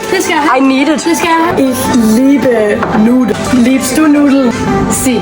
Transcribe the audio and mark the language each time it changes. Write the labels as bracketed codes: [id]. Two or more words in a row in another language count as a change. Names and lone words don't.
[da] det skal jeg have. [en] I need it. [da] Det skal jeg have. [de] Ich liebe Nudeln. Liebst du Nudeln? [es] Si.